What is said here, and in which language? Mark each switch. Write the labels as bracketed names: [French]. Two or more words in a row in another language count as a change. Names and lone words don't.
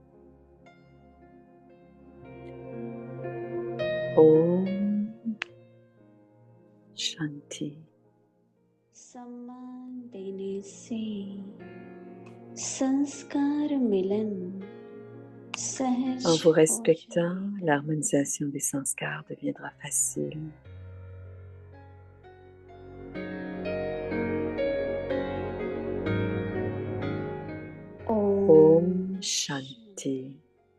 [Hindi] Om Shanti. सम्मान देने से संस्कार मिलन सहज [French] En vous respectant, l'harmonisation des sanskars deviendra facile. [Hindi] Om Shanti.